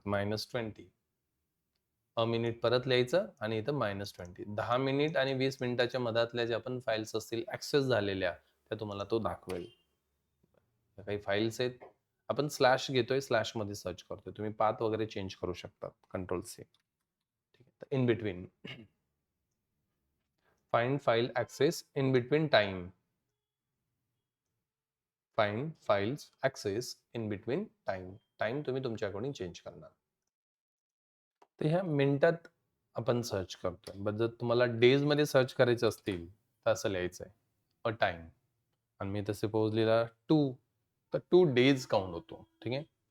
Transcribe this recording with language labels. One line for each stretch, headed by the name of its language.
Marathi: -20 a minute परत लिहायचं आणि इथं -20. 10 मिनिट आणि 20 मिनिटाच्या मधातल्या ज्या पण फाईल्स असतील ऍक्सेस झालेल्या, त्या तुम्हाला तो दाखवेल. काही फाईल्स आहेत, आपण स्लॅश घेतोय, स्लॅश मध्ये सर्च करतोय. तुम्ही पाथ वगैरे चेंज करू शकता कंट्रोल सी. ठीक आहे.
English: In between find file access in between time. Find files access in between time.
Marathi: Time तुम्ही तुमच्या अकॉर्डिंग चेंज करणार. तर ह्या मिनिटात आपण सर्च करतोय. बट जर तुम्हाला डेज मध्ये सर्च करायचं असतील तर असं लिहायचं आहे, अ टाइम. आणि मी तर सपोज लिहिला 2, तर 2 डेज काउंट होतो. ठीक आहे.